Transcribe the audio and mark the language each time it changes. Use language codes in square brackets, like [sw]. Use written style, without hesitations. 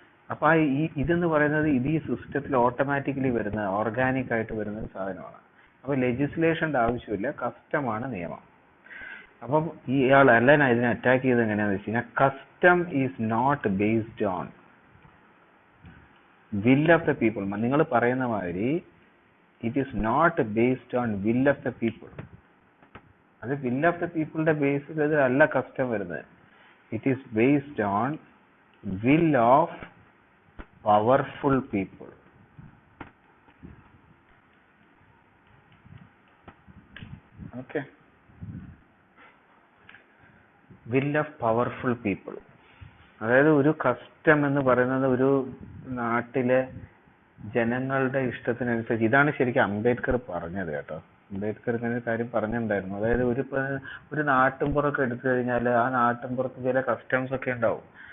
[ml] അപ്പൊ ഇതെന്ന് പറയുന്നത് ഇത് ഈ സിസ്റ്റത്തിൽ ഓട്ടോമാറ്റിക്കലി വരുന്ന, ഓർഗാനിക് ആയിട്ട് വരുന്ന ഒരു സാധനമാണ്. അപ്പൊ ലെജിസ്ലേഷന്റെ ആവശ്യമില്ല, കസ്റ്റമാണ് നിയമം. അപ്പം ഇയാൾ അലൻ ഇതിനെ അറ്റാക്ക് ചെയ്ത് എങ്ങനെയാന്ന് വെച്ച് കഴിഞ്ഞാൽ, [en] Custom is not based on will of the people. [ml] നിങ്ങൾ പറയുന്ന മാതിരി [en] it is not based on will of the people. [ml] അത് [en] will of the people [ml] ന്റെ ബേസിൽ അല്ല കസ്റ്റം വരുന്നത്. [en] It is based on will of powerful people. Okay. Will of powerful people. [ml] അതായത് ഒരു custom എന്ന് പറയുന്നത് ഒരു നാട്ടിലെ ജനങ്ങളുടെ ഇഷ്ടത്തിനനുസരിച്ച്, ഇതാണ് ശരിക്കും അംബേദ്കർ പറഞ്ഞത് കേട്ടോ. അംബേദ്കർ ഇങ്ങനെ കാര്യം പറഞ്ഞിട്ടുണ്ടായിരുന്നു. അതായത് ഒരു നാട്ടിൻപുറമൊക്കെ എടുത്തു കഴിഞ്ഞാൽ ആ നാട്ടിൻപുറത്ത് ചില കസ്റ്റംസ് ഒക്കെ ഉണ്ടാവും.